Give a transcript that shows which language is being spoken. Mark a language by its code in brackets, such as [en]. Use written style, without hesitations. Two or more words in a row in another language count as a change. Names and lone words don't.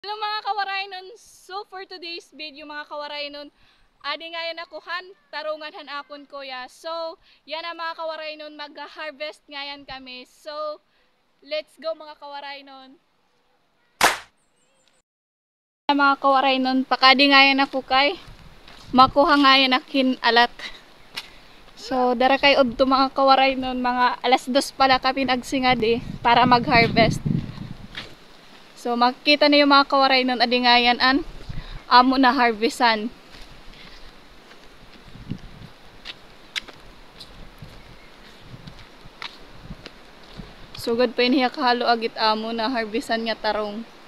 [war] Hello mga kawaraynon, so [en] for today's video [war] mga kawaraynon, adi ngayon akuhan, tarungan akon kuya. So, yan ang mga kawaraynon, mag-harvest ngayon kami. So, [en] let's go [war] mga kawaraynon. Mga kawaraynon, pakadi ngayon ako kay, makuha ngayon akin alat. So, dara kay udto mga kawaraynon, mga alas 2 pala kami nagsingadi para mag-harvest. So, makikita niyo mga kawaraynon, adi ngayon an amo na harvestan. Sugod pa niya kahalo agit amo na harvestan nga tarong.